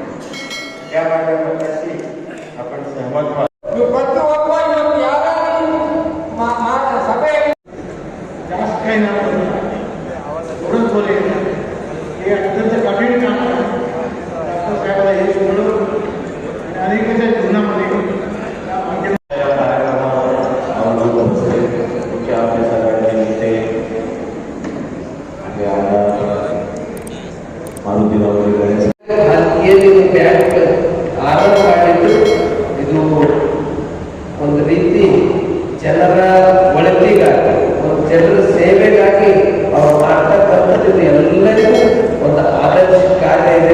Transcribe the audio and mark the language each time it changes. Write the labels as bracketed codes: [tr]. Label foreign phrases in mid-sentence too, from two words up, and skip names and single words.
[mr] या माझ्या मताशी आपण सहमत व्हा. जास्त काही ना थोडंच बोले हे अत्यंत कठीण काम आहे. साहेबाला हे सोडलं आणि अनेकांच्या जीवनामध्ये [kn] ಬ್ಯಾಂಕ್ ಆರಂಭ ಮಾಡಿದ್ದು ಇದು ಒಂದು ರೀತಿ ಜನರ ಒಳಿತಿಗಾಗಿ, ಒಂದು ಜನರ ಸೇವೆಗಾಗಿ ಅವ್ರು ಮಾಡ್ತಕ್ಕಂಥದ್ದು ಎಲ್ಲರಿಗೂ ಒಂದು ಆದರ್ಶ ಕಾರ್ಯ ಇದೆ.